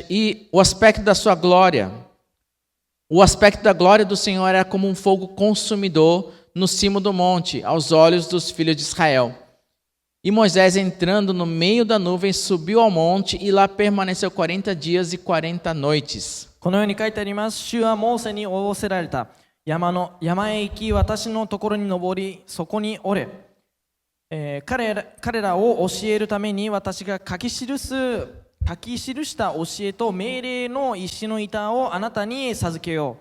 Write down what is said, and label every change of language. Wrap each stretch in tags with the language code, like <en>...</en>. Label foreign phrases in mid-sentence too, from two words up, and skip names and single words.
<pt>E o aspecto da sua glória. O aspecto da glória do Senhor era como um fogo consumidor no cimo do monte, aos olhos dos filhos de Israel. E Moisés, entrando no meio da nuvem, subiu ao monte e lá permaneceu 40 dias e 40 noites.</pt> <ja>このように書いてあります。主はモーセに仰せられた。山へ行き、私のところに登り、そこにおれ。彼らを教えるために私が書き記した教えと命令の石の板をあなたに授けよう。</ja>